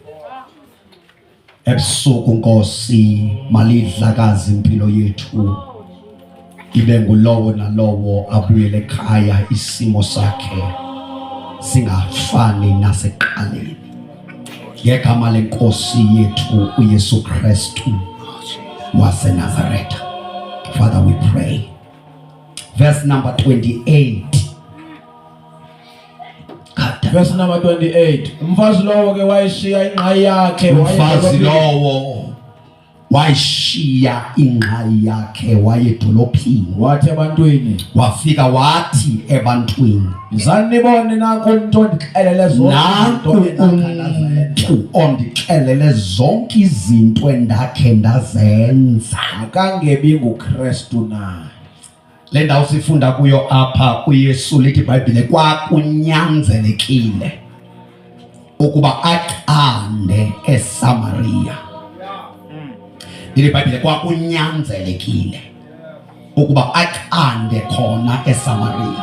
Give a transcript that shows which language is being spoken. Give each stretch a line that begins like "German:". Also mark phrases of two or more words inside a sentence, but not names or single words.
Xhosa: Ebusuku Nkosi malidlakazi impilo yethu, ibe ngulowo nalowo abuyele ekhaya isimo sakhe singafani nasekuqaleni. Ngegama leNkosi yethu uYesu Kristu waseNazaretha.
English: Father, we pray. Verse number 28. Verse number 28.
Xhosa: Umfazi lowo ke wayishiya ingqayi yakhe. Umfazi lowo wayishiya ingqayi yakhe wayedolophini. Wathi ebantwini. Wafika wathi ebantwini, zanibone nanku umuntu ondixelele zonke izinto endakhe ndazenza. Akangebi nguKristu na. Le ndawo sifunda kuyo apha uYesu lithi iBhayibhile kwakunyanzelekile ukuba aqande eSamaria. Lithi iBhayibhile kwakunyanzelekile ukuba aqande khona eSamaria.